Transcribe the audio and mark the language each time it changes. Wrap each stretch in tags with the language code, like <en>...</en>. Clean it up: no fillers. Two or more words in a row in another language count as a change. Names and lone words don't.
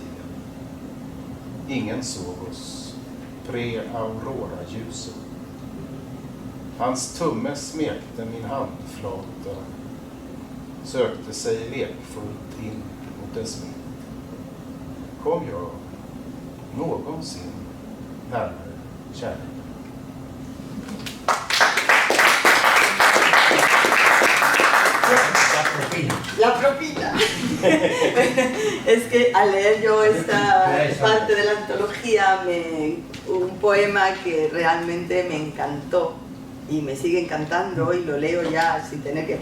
<sv>Ingen såg oss pre-aurora-ljuset. Hans tumme smekte min handflata, sökte sig lekfullt in mot dess mitt. Kom jag någonsin närmare kärleken?</sv> <es>La propina. Es que al leer yo esta parte de la antología, un poema que realmente me encantó y me sigue encantando y lo leo ya sin tener que...</es>